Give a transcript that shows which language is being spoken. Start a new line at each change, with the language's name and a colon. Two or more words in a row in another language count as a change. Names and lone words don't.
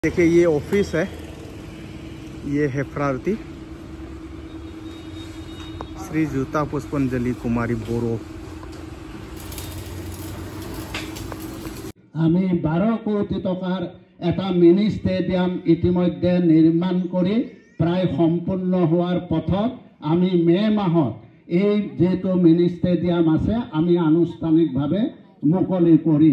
Hindi: देखिए ये ऑफिस है, ये है प्रार्थी श्री जूता पुष्पांजलि कुमारी बोरो।
Assamese: আমি 12 কোটি টকাৰ এটা
English: mini stadium
Assamese: ইতিমধ্যে নিৰ্মাণ কৰি প্ৰায় সম্পূৰ্ণ হোৱাৰ পথত আমি মে মাহত এই যেটো
English: mini stadium
Assamese: আছে আমি আনুষ্ঠানিকভাৱে মুকলি কৰিম।